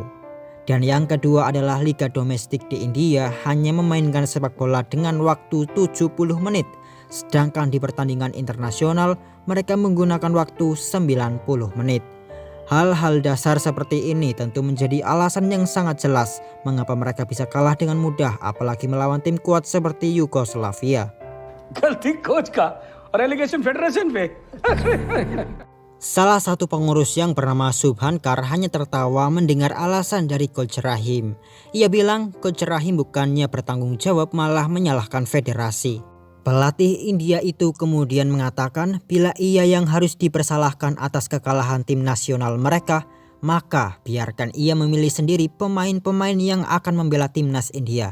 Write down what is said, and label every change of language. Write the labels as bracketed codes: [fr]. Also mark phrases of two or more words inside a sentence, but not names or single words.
[id] Dan yang kedua adalah liga domestik di India hanya memainkan sepak bola dengan waktu 70 menit. Sedangkan di pertandingan internasional mereka menggunakan waktu 90 menit. Hal-hal dasar seperti ini tentu menjadi alasan yang sangat jelas mengapa mereka bisa kalah dengan mudah apalagi melawan tim kuat seperti Yugoslavia. [hi] गलती कोच का और एलिगेशन फेडरेशन पे. [id] Salah satu pengurus yang bernama Subhankar hanya tertawa mendengar alasan dari Coach Rahim. Ia bilang Coach Rahim bukannya bertanggung jawab malah menyalahkan federasi. Pelatih India itu kemudian mengatakan bila ia yang harus dipersalahkan atas kekalahan tim nasional mereka, maka biarkan ia memilih sendiri pemain-pemain yang akan membela timnas India.